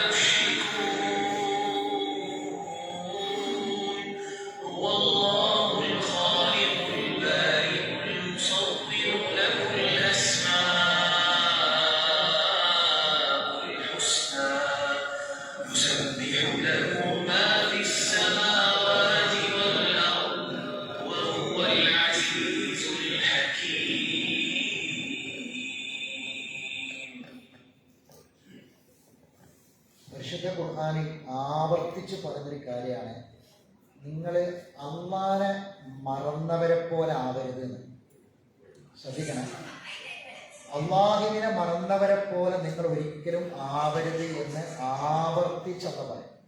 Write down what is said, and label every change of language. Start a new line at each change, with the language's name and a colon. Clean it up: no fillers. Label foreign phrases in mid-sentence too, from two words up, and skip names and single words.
Arabic: يشركون هو الله الخالق البارئ المصور له الأسماء الحسنى يسبح له ما في السماوات والأرض وهو العزيز الحكيم
Malayalam: പരിശുദ്ധ ഖുർആനിൽ ആവർത്തിച്ച് പറഞ്ഞൊരു കാര്യമാണ്, നിങ്ങൾ അള്ളാനെ മറന്നവരെ പോലെ ആവരുത് എന്ന്. ശ്രദ്ധിക്കണം, അള്ളാഹുവിനെ മറന്നവരെ പോലെ നിങ്ങൾ ഒരിക്കലും ആവരുത് എന്ന് ആവർത്തിച്ചെന്ന് പറയും.